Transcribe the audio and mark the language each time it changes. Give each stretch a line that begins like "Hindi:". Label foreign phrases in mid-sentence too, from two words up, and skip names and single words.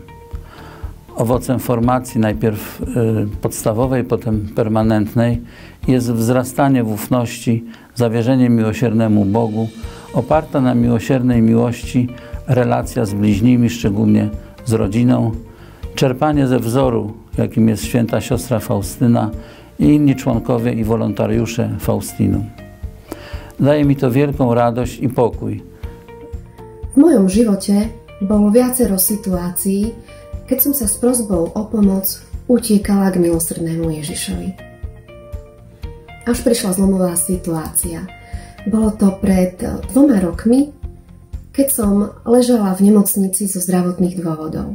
Polish: Owocem formacji, najpierw podstawowej, potem permanentnej, jest wzrastanie w ufności, zawierzenie miłosiernemu Bogu, oparta na miłosiernej miłości relacja z bliźnimi, szczególnie z rodziną, czerpanie ze wzoru, jakim jest święta siostra Faustyna i inni członkowie i wolontariusze Faustinum. Daje mi to wielką radość i pokój.
Slovak: V mojom živote bolo viacero situácií, keď som sa s prosbou o pomoc utiekala k milosrdnému Ježišovi. Až prišla zlomová situácia. Bolo to pred 2 rokmi, keď som ležala v nemocnici zo zdravotných dôvodov.